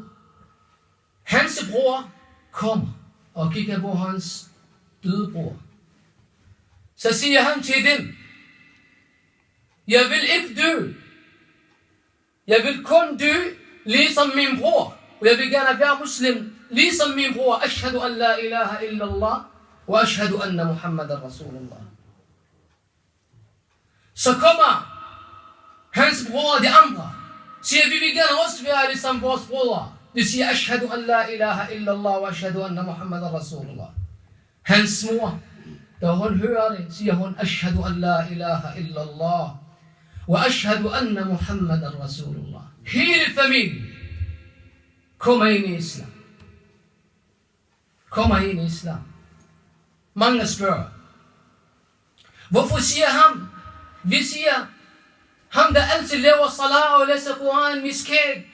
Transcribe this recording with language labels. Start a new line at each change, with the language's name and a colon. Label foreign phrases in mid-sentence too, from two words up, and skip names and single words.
Danish: Hans bror kommer og kigger på hans døde bror. Så siger han til dem, jeg vil ikke dø. Jeg vil kun dø ligesom min bror. Og jeg vil gerne være muslim ligesom min bror.
Arabic: أشهد أن لا إله إلا الله وأشهد أن محمدا رسول الله.
Danish: Så kommer hans bror og de andre. Siger, vi vil gerne også være ligesom vores brødre. De siger,
Arabic: أشهد أن لا إله إلا الله وأشهد أن محمدا رسول الله.
Danish: Hans mor, da hun hører det, siger hun,
Arabic: أشهد أن لا إله إلا الله وأشهد أن محمدا رسول الله.
Danish: Hele familien kommer ind i islam. Kommer ind i islam. Mange spørger, Hvorfor siger ham? Vi siger, ham der altid laver salat og læser Koran, vi skæg.